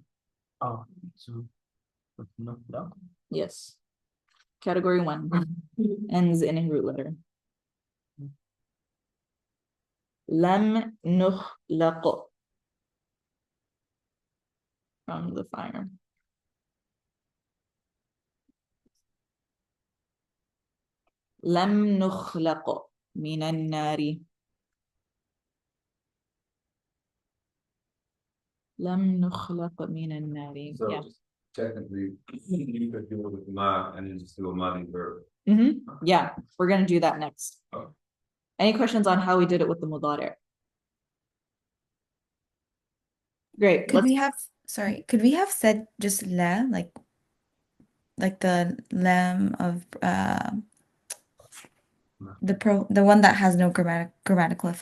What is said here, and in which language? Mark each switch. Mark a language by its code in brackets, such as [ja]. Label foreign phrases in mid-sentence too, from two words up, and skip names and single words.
[en] Oh, so نخلق. Yes. Category 1 ends in a root letter. [ar] لم نخلق [en] from the fire. [ar] لم نخلق من النار. لم نخلق من النار. [en] So Yeah. technically, you could do it with ma and then just do a madi verb. Yeah, we're gonna do that next. Oh. Any questions on how we did it with the mudari? Great. Could we have said just la, like the lam of the one that has no grammatical effect?